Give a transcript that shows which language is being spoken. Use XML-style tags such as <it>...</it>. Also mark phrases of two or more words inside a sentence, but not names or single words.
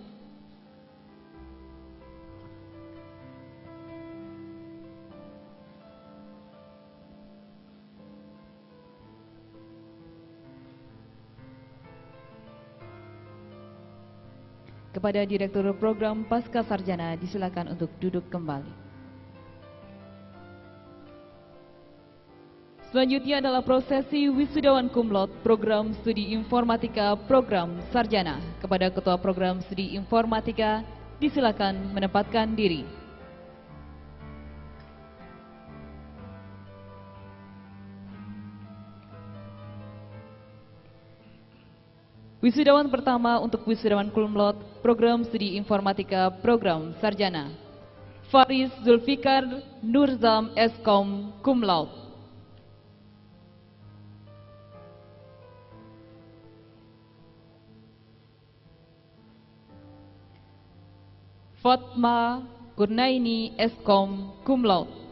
<id>Kepada Direktur Program Pasca Sarjana disilakan untuk duduk kembali. Selanjutnya adalah prosesi wisudawan</id> <la>cum laude</la> <id>program studi Informatika program Sarjana. Kepada Ketua Program Studi Informatika disilakan menempatkan diri. Wisudawan pertama untuk wisudawan</id> <la>cum laude</la> <id>program studi Informatika program Sarjana, Faris Zulfikar Nurzam, Eskom,</id> <la>cum laude.</la> <id>Fatma Kurnaini, Eskom,</id> <la>cum laude.</la>